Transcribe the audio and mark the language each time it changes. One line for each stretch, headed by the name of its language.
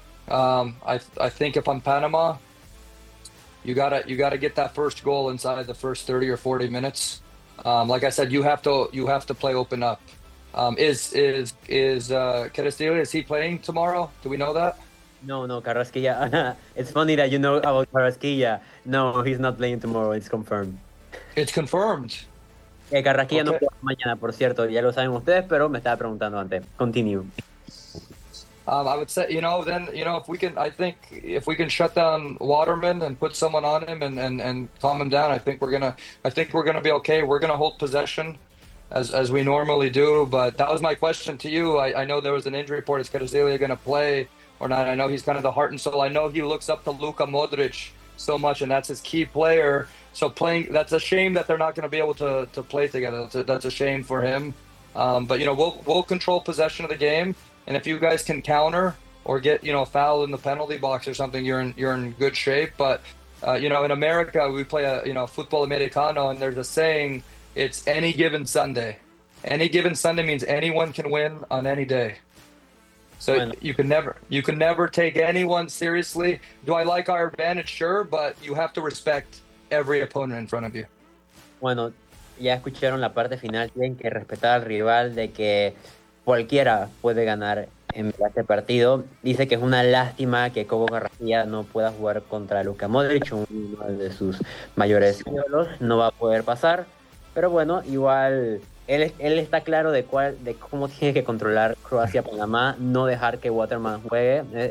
English: I think if I'm Panama, you gotta get that first goal inside the first 30 or 40 minutes. Like I said, you have to play open up. Carrasquilla, is he playing tomorrow? Do we know that? No, Carrasquilla. It's funny that you know about Carrasquilla. No, he's not playing tomorrow. It's confirmed. It's confirmed.
Spanish: Carrasquilla no juega mañana, por cierto, ya lo saben ustedes, pero me estaba preguntando antes.
English: Continue. I would say, if we can, I think if we can shut down Waterman and put someone on him and calm him down, I think we're gonna be okay. We're gonna hold possession as we normally do. But that was my question to you. I know there was an injury report. Is Kvaratskhelia gonna play or not? I know he's kind of the heart and soul. I know he looks up to Luka Modric so much, and that's his key player. So playing, that's a shame that they're not gonna be able to play together. That's a shame for him. But we'll control possession of the game. And if you guys can counter or get, a foul in the penalty box or something, you're in good shape. But, in America, we play a football americano, and there's a saying, it's any given Sunday. Any given Sunday means anyone can win on any day. So you can never take anyone seriously. Do I like our advantage? Sure, but you have to respect every opponent in front of you.
Spanish: Bueno, ya escucharon la parte final. Tienen que respetar al rival de que cualquiera puede ganar en este partido. Dice que es una lástima que Coco Carrasquilla no pueda jugar contra Luka Modric, uno de sus mayores ídolos. No va a poder pasar. Pero bueno, igual él está claro de cómo tiene que controlar Croacia-Panamá, no dejar que Waterman juegue.